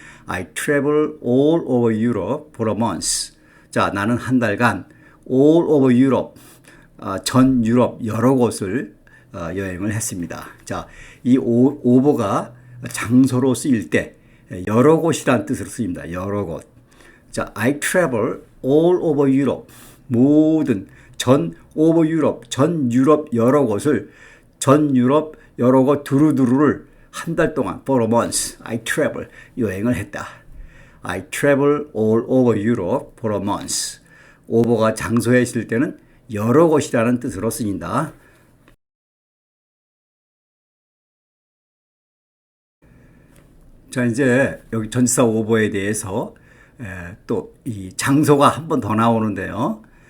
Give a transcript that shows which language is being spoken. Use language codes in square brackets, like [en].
[en] I travel all over Europe for a month. [ko] 자, 나는 한 달간 [en] all over Europe, [ko] 전 유럽 여러 곳을 여행을 했습니다. 자, 이 over가 장소로 쓰일 때 여러 곳이라는 뜻으로 쓰입니다. 여러 곳. 자, [en] I travel all over Europe. [ko] 모든 전 [en] over Europe, [ko] 전 유럽 여러 곳을 전 유럽 여러 곳 두루두루를 한 달 동안 [en] for a month I travel [ko] 여행을 했다. [en] I travel all over Europe for a month. [ko] over가 장소에 있을 때는 여러 곳이라는 뜻으로 쓰인다. 자, 이제 여기 전치사 over에 대해서 또 이 장소가 한 번 더 나오는데요.